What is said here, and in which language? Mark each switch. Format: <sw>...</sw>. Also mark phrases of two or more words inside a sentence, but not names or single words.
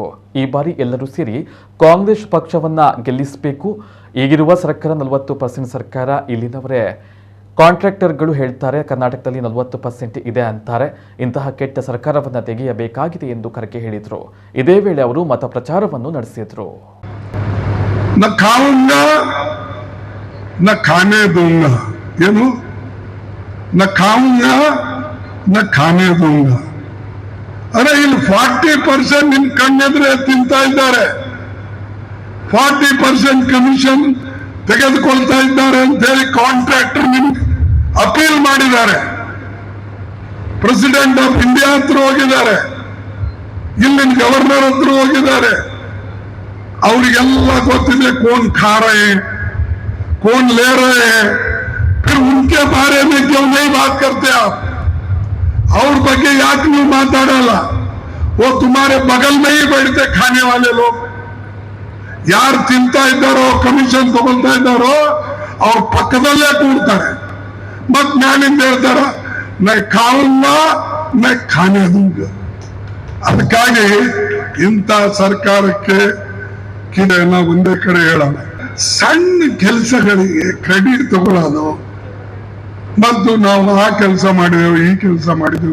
<kn>ಈ ಬಾರಿ ಎಲ್ಲರೂ ಸೇರಿ ಕಾಂಗ್ರೆಸ್ ಪಕ್ಷವನ್ನ ಗೆಲ್ಲಿಸಬೇಕು. ಈಗಿರುವ ಸರ್ಕಾರ 40% ಸರ್ಕಾರ. ಇಲ್ಲಿನವರೇ ಕಾಂಟ್ರಾಕ್ಟರ್ಗಳು ಹೇಳ್ತಾರೆ ಕರ್ನಾಟಕದಲ್ಲಿ 40% ಇದೆ ಅಂತಾರೆ. ಇಂತಹ ಕೆಟ್ಟ ಸರ್ಕಾರವನ್ನು ತೆಗೆಯಬೇಕಾಗಿದೆ ಎಂದು ಖರ್ಗೆ ಹೇಳಿದರು. ಇದೇ ವೇಳೆ ಅವರು ಮತ ಪ್ರಚಾರವನ್ನು ನಡೆಸಿದರು.</kn> <hi>न खाऊंगा न खाने दूंगा ಏನು न खाऊंगा न खाने दूंगा.</hi> <kn>ಅರೆ ಇಲ್ಲಿ 40% ನಿಮ್ ಕಣ್ಣೆದ್ರೆ ತಿಂತಾ ಇದ್ದಾರೆ. 40% ಕಮಿಷನ್ ತೆಗೆದುಕೊಳ್ತಾ ಇದ್ದಾರೆ ಅಂತ ಹೇಳಿ ಕಾಂಟ್ರಾಕ್ಟರ್ ನಿಮ್ಗೆ ಅಪೀಲ್ ಮಾಡಿದ್ದಾರೆ.</kn> <en>President of India</en> <kn>ಹತ್ರ ಹೋಗಿದ್ದಾರೆ, ಇಲ್ಲಿನ ಗವರ್ನರ್ ಹತ್ರ ಹೋಗಿದ್ದಾರೆ. ಅವರಿಗೆಲ್ಲ ಗೊತ್ತಿದೆ</kn> <hi>कौन खा रहे हैं, कौन ले रहे हैं. फिर उनके बारे में क्यों नहीं बात करते आप?</hi> <kn>और ಬಗ್ಗೆ ಯಾಕೆ ನೀವು ಮಾತಾಡಲ್ಲ?</kn> <hi>वो तुम्हारे बगल में ही बैठते खाने वाले लोग.</hi> <kn>ಯಾರು ತಿಂತಾ ಇದ್ದಾರೋ ಕಮಿಷನ್ ತಗೊಳ್ತಾ ಇದ್ದಾರೋ ಅವ್ರ ಪಕ್ಕದಲ್ಲೇ ಕೂಡ್ತಾರೆ. ಮತ್ ನಾನಿಂದ ಹೇಳ್ತಾರ</kn> <hi>ना खाऊंगा ना खाने दूंगा.</hi> <kn>ಅದಕ್ಕಾಗಿ ಇಂಥ ಸರ್ಕಾರಕ್ಕೆ ನಾವು ಒಂದೇ ಕಡೆ ಹೇಳೋಣ, ಸಣ್ಣ ಕೆಲಸಗಳಿಗೆ ಕ್ರೆಡಿಟ್ ತಗೊಳ್ಳೋದು ಮತ್ತು ನಾವು ಆ ಕೆಲಸ ಮಾಡಿದೆವು ಈ ಕೆಲಸ ಮಾಡಿದೆವು.</kn>